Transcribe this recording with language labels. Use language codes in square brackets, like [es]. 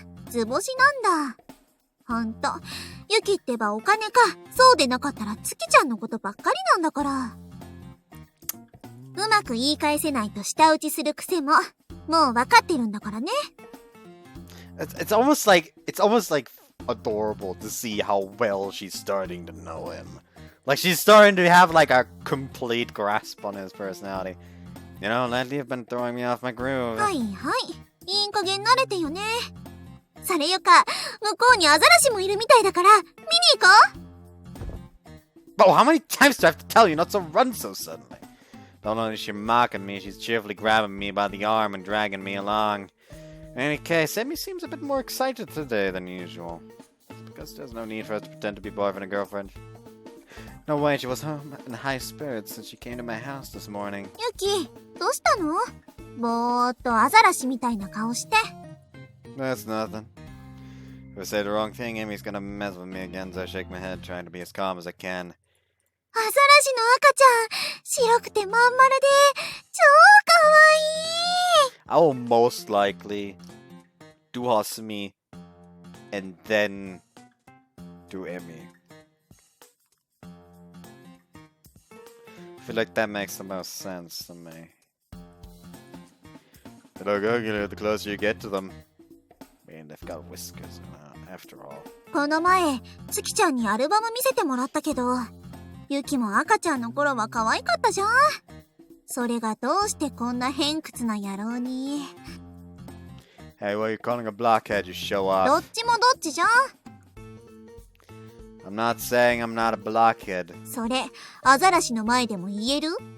[ja] 図星なんだ。ほんと、ユキってばお金か。そうでなかったら月ちゃんのことばっかりなんだから。うまく言い返せないと舌打ちする癖も、もうわかってるんだからね。 [en] It's almost like adorable to see how well she's starting to know him. Like she's starting to have like a complete grasp on his personality. You know, lately you've been throwing me off my groove. [ja] はいはい。いい加減慣れてよね。それよか、向こうにアザラシもいるみたいだから、見に行こう。 [en] Oh, how many times do I have to tell you not to run so suddenly? Not only is she mocking me, she's cheerfully grabbing me by the arm and dragging me along. In any case, Emmy seems a bit more excited today than usual. Because there's no need for us to pretend to be boyfriend and girlfriend. No way, she was home in high spirits since she came to my house this morning. [ja] ユキ、どうしたの？ぼーっとアザラシみたいな顔して。 [en] That's nothing. If I say the wrong thing, Emmy's gonna mess with me again, so I shake my head, trying to be as calm as I can. [ja] アザラシの赤ちゃん、白くてまん丸で、超かわいい。 [en] I will most likely do Hasumi and then do Emmy. I feel like that makes the most sense to me. They look ugly the closer you get to them. I mean, they've got whiskers after all. [ja] この前、月ちゃんにアルバム見せてもらったけど、ユキも赤ちゃんの頃は可愛かったじゃん。それがどうしてこんな偏屈な野郎に。 [en] Hey, what are you calling a blockhead, you show [ja] ど [en] off? [ja] っちもどっちじゃん。 [en] I'm not saying I'm not a blockhead. [ja] それ、アザラシの前でも言える？